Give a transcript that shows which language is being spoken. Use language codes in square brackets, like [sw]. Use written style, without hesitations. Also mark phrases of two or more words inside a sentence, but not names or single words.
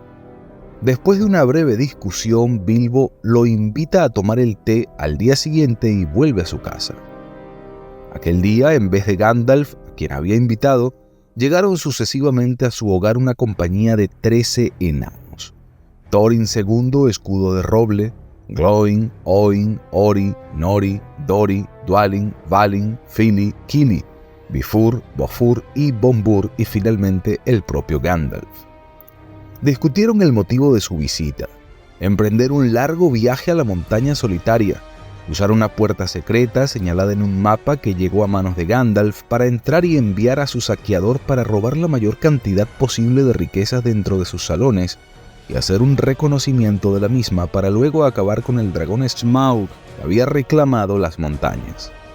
[es] Después de una breve discusión, Bilbo lo invita a tomar el té al día siguiente y vuelve a su casa. Aquel día, en vez de Gandalf, a quien había invitado, llegaron sucesivamente a su hogar una compañía de 13 enanos. Thorin II, escudo de roble, Glóin, Oin, Ori, Nori, Dori, Dwalin, Valin, Fili, Kili, Bifur, Bofur y Bombur, y finalmente el propio Gandalf. Discutieron el motivo de su visita: emprender un largo viaje a la montaña solitaria, usar una puerta secreta señalada en un mapa que llegó a manos de Gandalf para entrar y enviar a su saqueador para robar la mayor cantidad posible de riquezas dentro de sus salones y hacer un reconocimiento de la misma para luego acabar con el dragón Smaug que había reclamado las montañas.